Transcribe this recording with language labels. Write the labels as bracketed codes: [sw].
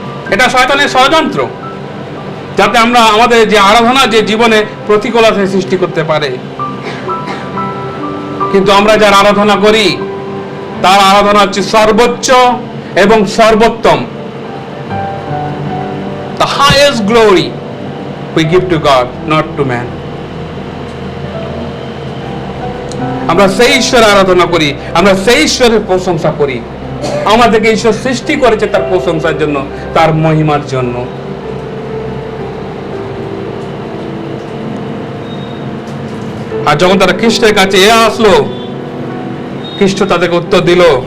[bn] এটা শয়তানের ষড়যন্ত্র, যাতে আমরা আমাদের যে আরাধনা, যে জীবনে প্রতিকূলতা সৃষ্টি করতে পারে। কিন্তু আমরা যার আরাধনা করি, তার আরাধনা হচ্ছে সর্বোচ্চ এবং সর্বোত্তম। [en] The highest glory we give to God, not to man. [bn] আমরা সেই ঈশ্বরের আরাধনা করি, আমরা সেই ঈশ্বরের প্রশংসা করি। আমাদেরকে ঈশ্বর সৃষ্টি করেছে তার প্রশংসার জন্য, তার মহিমার জন্য। আর যখন তারা খ্রিস্টের কাছে আসলো, খ্রিস্ট তাদেরকে উত্তর দিল।